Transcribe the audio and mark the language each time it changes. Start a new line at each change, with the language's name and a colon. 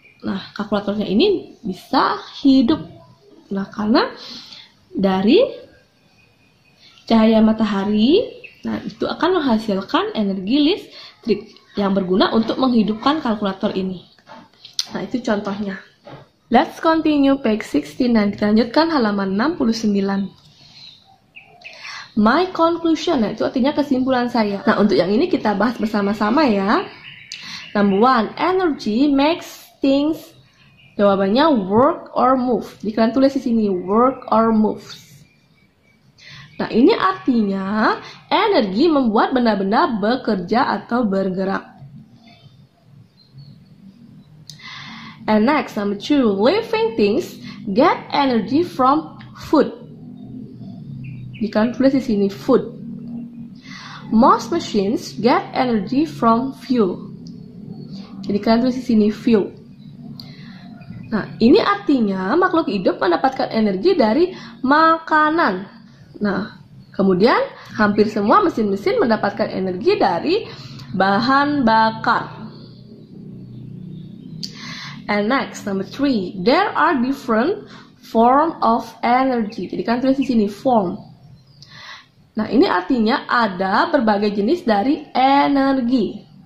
Indonesian: Nah, kalkulatornya ini bisa hidup. Nah, karena dari cahaya matahari, nah itu akan menghasilkan energi listrik yang berguna untuk menghidupkan kalkulator ini. Nah, itu contohnya.
English: Let's continue page 69.
Indonesian: Kita lanjutkan halaman 69.
English: My conclusion,
Indonesian: nah itu artinya kesimpulan saya. Nah, untuk yang ini kita bahas bersama-sama ya.
English: Number 1, energy makes things.
Indonesian: Jawabannya
English: work or move.
Indonesian: Jadi kalian tulis di sini
English: work or moves.
Indonesian: Nah, ini artinya energi membuat benda-benda bekerja atau bergerak.
English: And next, number 2, living things get energy from food.
Indonesian: Jadi kalian tulis di sini food.
English: Most machines get energy from fuel.
Indonesian: Jadi kalian tulis di sini fuel. Nah, ini artinya makhluk hidup mendapatkan energi dari makanan. Nah, kemudian hampir semua mesin-mesin mendapatkan energi dari bahan bakar.
English: And next, number 3, there are different form of energy.
Indonesian: Jadi kan tulis di sini form. Nah, ini artinya ada berbagai jenis dari energi.